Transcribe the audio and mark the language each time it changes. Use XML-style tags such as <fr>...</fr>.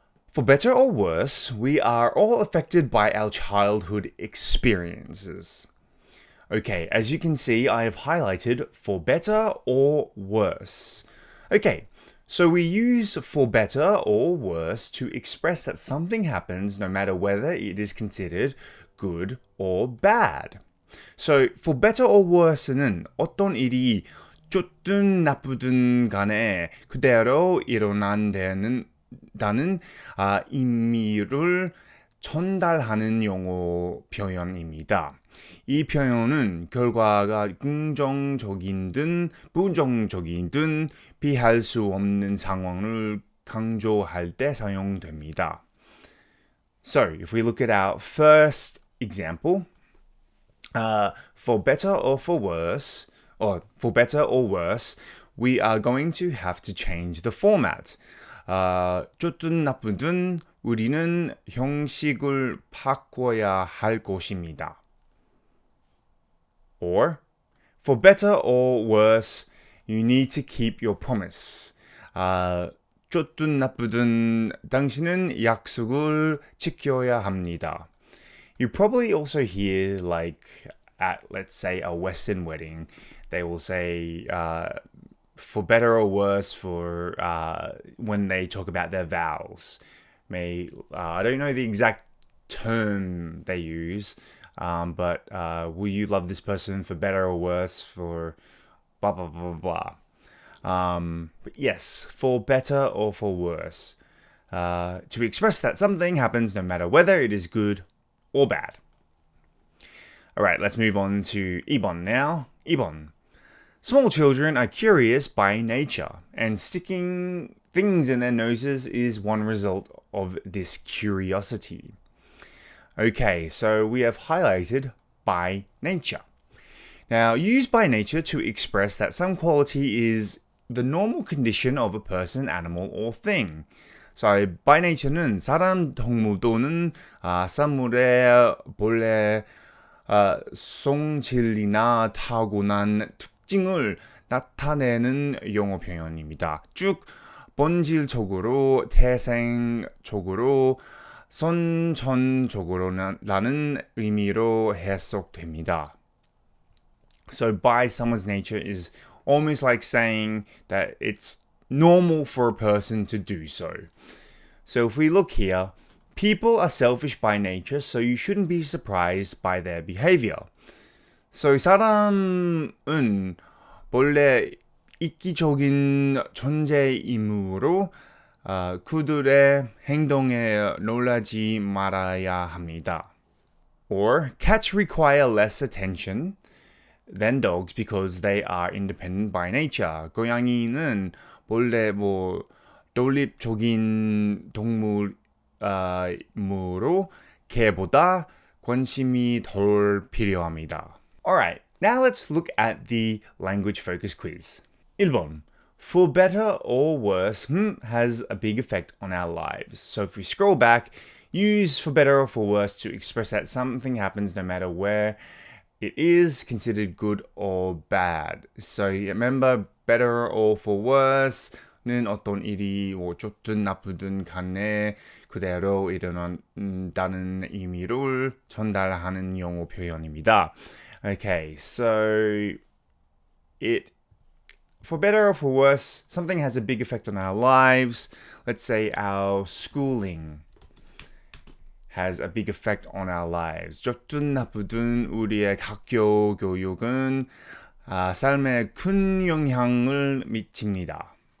<en>For better or worse, we are all affected by our childhood experiences. Okay, as you can see, I have highlighted for better or worse. Okay, so we use for better or worse to express that something happens no matter whether it is considered good or bad.</en> <ko>So for better or worse는 어떤 일이 좋든 나쁘든 간에 그대로 일어난다는 의미를 전달하는 영어 표현입니다. 이 표현은 결과가 긍정적이든 부정적이든 피할 수 없는 상황을 강조할 때 사용됩니다.</ko> <en>So, if we look at our first example, for better or worse, we are going to have to change the format.</en> <ko>좋든 나쁘든 우리는 형식을 바꿔야 할 것입니다.</ko> <en>Or, for better or worse, you need to keep your promise.</en> <ko>좋든 나쁘든 당신은 약속을 지켜야 합니다.</ko> <en>You probably also hear, like, at, let's say, a Western wedding, they will say, for better or worse, for when they talk about their vows. I don't know the exact term they use, but will you love this person for better or worse, for blah, blah, blah, blah. But yes, for better or for worse. To express that something happens no matter whether it is good or bad. Alright, let's move on to 2번 now.</en> <ko>2번.</ko> <en>Small children are curious by nature, and sticking things in their noses is one result of this curiosity. Okay, so we have highlighted by nature. Now, use by nature to express that some quality is the normal condition of a person, animal, or thing.</en> <ko>So, by nature는 사람, 동물 또는 사물의 본래 성질이나 타고난 특징을 나타내는 영어 표현입니다. 쭉 본질적으로, 태생적으로, 선천적으로라는 의미로 해석됩니다.</ko> <en>So by someone's nature is almost like saying that it's normal for a person to do so. So if we look here, people are selfish by nature, so you shouldn't be surprised by their behavior.</en> <ko>So 사람은 본래 이기적인 존재이므로 그들의 행동에 놀라지 말아야 합니다.</ko> <en>Or cats require less attention than dogs because they are independent by nature.</en> <ko>고양이는 본래 독립적인 동물이므로 개보다 관심이 덜 필요합니다.</ko> <en>Alright, now let's look at the language focus quiz.</en> <ko>1번.</ko> <en>For better or worse has a big effect on our lives. So if we scroll back, use for better or for worse to express that something happens no matter where it is considered good or bad. So remember, better or for worse</en> <ko>는 어떤 일이 좋든 나쁘든 간에 그대로 일어난다는 의미를 전달하는 영어 표현입니다.</ko> <en>Okay, so for better or for worse, something has a big effect on our lives. Let's say our schooling has a big effect on our lives.</en> <ko>좋든 나쁘든 우리의 학교 교육은 삶에 큰 영향을 미칩니다.</ko>